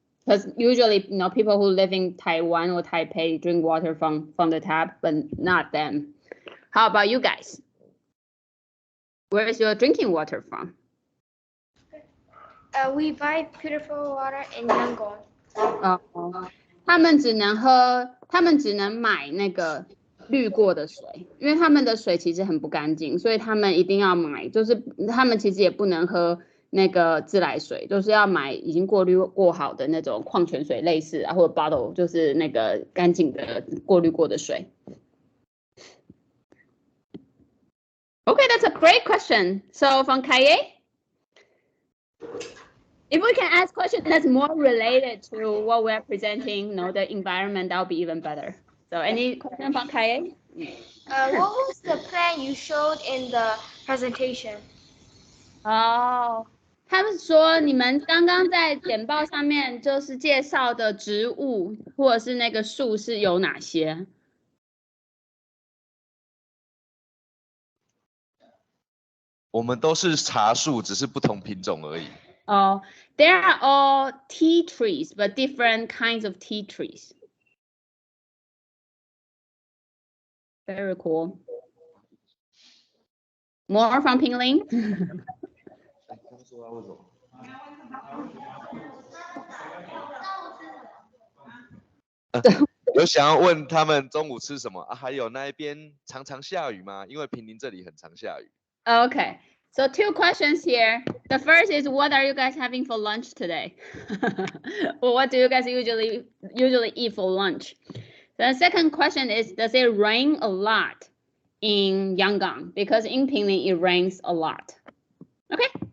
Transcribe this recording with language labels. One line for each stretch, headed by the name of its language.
English: Because usually, people who live in Taiwan or Taipei drink water from the tap, but not them. How about you guys? Where is your drinking water from? We buy purified water in Yangon.
Chinese: 他们只能买那个滤过的水，因为他们的水其实很不干净，所以他们一定要买。就是他们其实也不能喝那个自来水，就是要买已经过滤过好的那种矿泉水类似啊，或者 bottle， 就是那个干净的过滤过的水。
English: Okay, that's a great question. So from Khayay, if we can ask questions that's more related to what we're presenting, the environment, that'll be even better. So any question from Khayay? What was the plant you showed in the presentation?
Chinese: 哦，他们说你们刚刚在简报上面就是介绍的植物或者是那个树是有哪些？我们都是茶树，只是不同品种而已。
English: Oh, they are all tea trees, but different kinds of tea trees. Very cool. More from Pinglin.
Chinese: 有想要问他们中午吃什么啊？还有那一边常常下雨吗？因为平林这里很常下雨。
English: Okay, so 2 questions here. The first is, what are you guys having for lunch today? Well, what do you guys usually eat for lunch? The second question is, does it rain a lot in Yangon? Because in Pinglin it rains a lot. Okay.